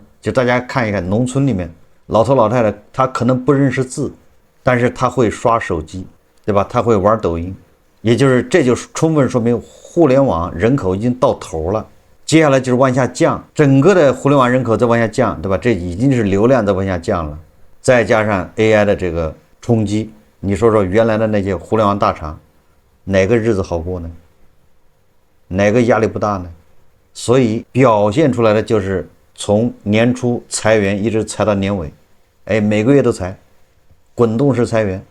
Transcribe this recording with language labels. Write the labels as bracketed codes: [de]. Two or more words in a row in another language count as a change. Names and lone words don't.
[zh] 就大家看一看農村裡面老頭老太太，他可能不認識字，但是他會刷手機，對吧？他會玩抖音，也就是這就充分說明互聯網人口已經到頭了。接下來就是往下降，整個的互聯網人口在往下降，对吧？這已經是流量在往下降了，再加上 AI 的這個衝擊，你說說原來的那些互聯網大廠，哪個日子好過呢？哪個壓力不大呢？所以表現出來的就是從年初裁員一直裁到年尾，每個月都裁，滾動式裁員。